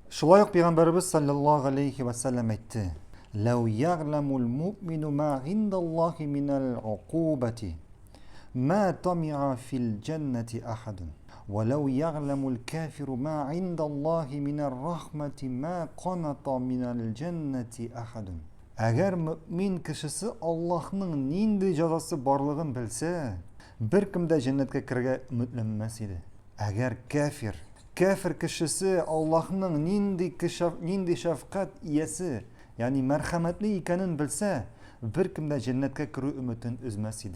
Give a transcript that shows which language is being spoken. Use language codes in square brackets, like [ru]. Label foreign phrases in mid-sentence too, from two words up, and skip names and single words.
[tt] Шулай ук Пәйгамбәрбез [ar] صلى الله عليه وسلم [tt] әйтте: [ar] "لو يعلم المؤمن ما عند الله من العقوبة ما طمع في الجنة أحد ولو يعلم الكافر ما عند الله من الرحمة ما قنط من الجنة أحد." [tt] Әгәр мөмин кешесе Аллаһның нинди җәзасы барлыгын белсә, беркем дә җәннәткә керергә өметләнмәс иде. Әгәр кафир кешесе Аллаһның нинди шәфкать иясе, ягъни мәрхәмәтле икәнен белсә, беркем дә җәннәткә керү өметен өзмәс иде.